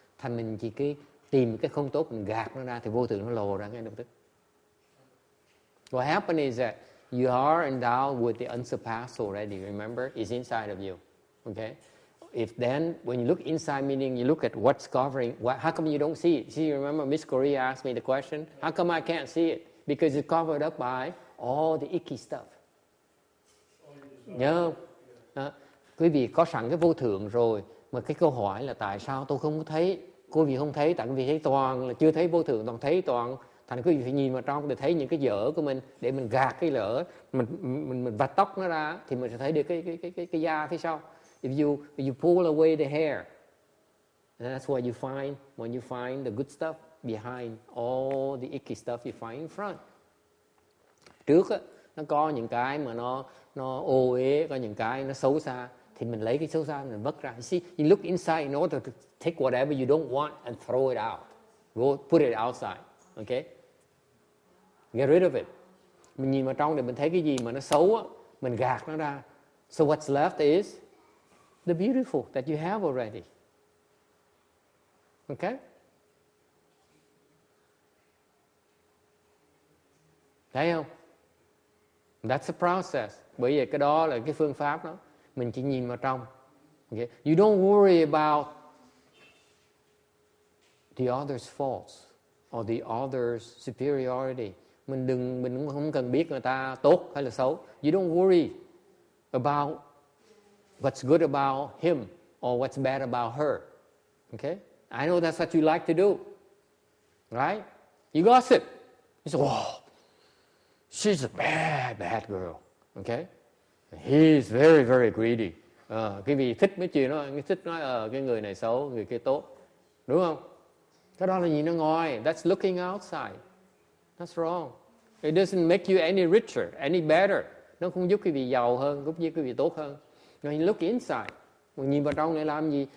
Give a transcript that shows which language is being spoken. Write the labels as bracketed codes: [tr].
[vi] Thành mình chỉ cái tìm cái không tốt mình gạt nó ra thì vô thường nó lồ ra ngay lập tức. [en] What happened is that you are endowed with the unsurpassed already. Remember, it's inside of you. Okay. If then, when you look inside, meaning you look at what's covering, how come you don't see it? See, you remember Miss Korea asked me the question, how come I can't see it? Because it's covered up by all the icky stuff. [vi] Nhớ không? Quý vị có sẵn cái vô thượng rồi, mà cái câu hỏi là tại sao tôi không thấy? Quý vị không thấy, tại quý vị thấy toàn là chưa thấy vô thượng, toàn thấy toàn. Thành quý vị phải nhìn vào trong để thấy những cái dở của mình, để mình gạt cái lỡ, mình vạch tóc nó ra thì mình sẽ thấy được cái da phía sau. [en] If you pull away the hair, and that's what you find when you find the good stuff behind all the icky stuff you find in front. [vi] Trước á, nó có những cái mà nó ô uế, có những cái nó xấu xa, thì mình lấy cái xấu xa mình vứt ra. [en] You see, you look inside in order to take whatever you don't want and throw it out. Go put it outside. Okay? Get rid of it. [vi] Mình nhìn vào trong để mình thấy cái gì mà nó xấu á, mình gạt nó ra. [en] So what's left is the beautiful that you have already. Okay? [vi] Thấy không? [en] That's the process. [vi] Bởi vì cái đó là cái phương pháp đó. Mình chỉ nhìn vào trong. Okay? [en] You don't worry about the other's faults or the other's superiority. [vi] Mình không cần biết người ta tốt hay là xấu. [en] You don't worry about what's good about him or what's bad about her. Okay? I know that's what you like to do. Right? You gossip. You say, oh, she's a bad girl. Okay? He's very, very greedy. [vi] Cái vị thích mấy chuyện đó, thích nói cái người này xấu, người kia tốt. Đúng không? Cái đó là nhìn ở ngoài. [en] That's looking outside. That's wrong. It doesn't make you any richer, any better. [vi] Nó không giúp quý vị giàu hơn, giúp quý vị tốt hơn. [en] When you look inside, [vi] nhìn vào trong để làm gì?